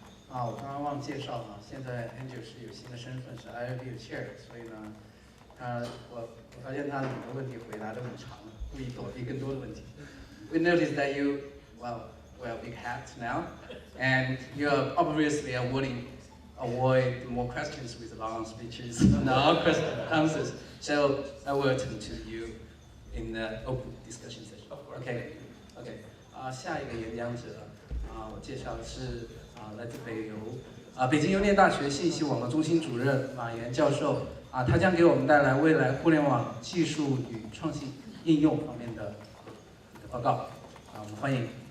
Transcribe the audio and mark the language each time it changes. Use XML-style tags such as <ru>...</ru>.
<zh>我刚刚忘介绍啊，现在 Andrew 是有新的身份，是 IAB Chair， 所以呢，我发现他很多问题回答都很长，故意躲避更多的问题。</zh> <en>We noticed that you wear big hats now, and you are obviously avoid more questions with long speeches and answers. So I will turn to you in the open discussion session. Okay.</en> <zh>下一个演讲者我介绍的是来自北京邮电大学信息网络中心主任马岩教授他将给我们带来未来互联网技术与创新应用方面的报告我们欢迎。</zh>